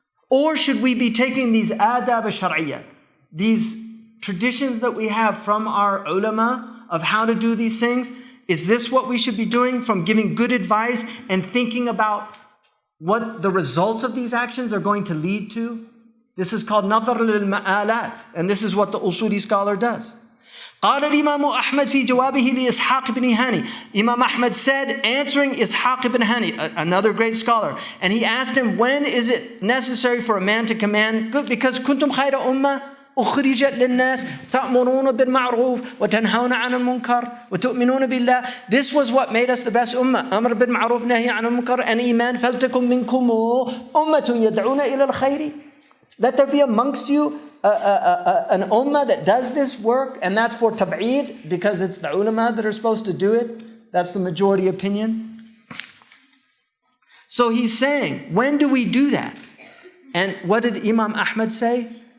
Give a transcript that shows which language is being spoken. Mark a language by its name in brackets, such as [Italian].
[English] Or should we be taking these adab al-shar'iyya, these traditions that we have from our ulama of how to do these things? Is this what we should be doing, from giving good advice and thinking about what the results of these actions are going to lead to? This is called nadhar lil-ma'alat, and this is what the usuli scholar does. [Arabic] قال الإمام أحمد في جوابه لإسحاق بن هاني. [English] Imam Ahmad said, answering Ishaq ibn Hani, another great scholar, and he asked him, when is it necessary for a man to command? Good, because [Arabic] كنتم خير أمة أخرجت للناس تأمرون بالمعروف وتنهون عن المنكر وتؤمنون بالله. [English] This was what made us the best ummah. [Arabic] أمر بالمعروف نهي عن المنكر and إيمان. فلتكن منكم أمة يدعون إلى الخير. [English] Let there be amongst you an ummah that does this work, and that's for tab'id, because it's the ulama that are supposed to do it. That's the majority opinion. So he's saying, when do we do that? And what did Imam Ahmad say?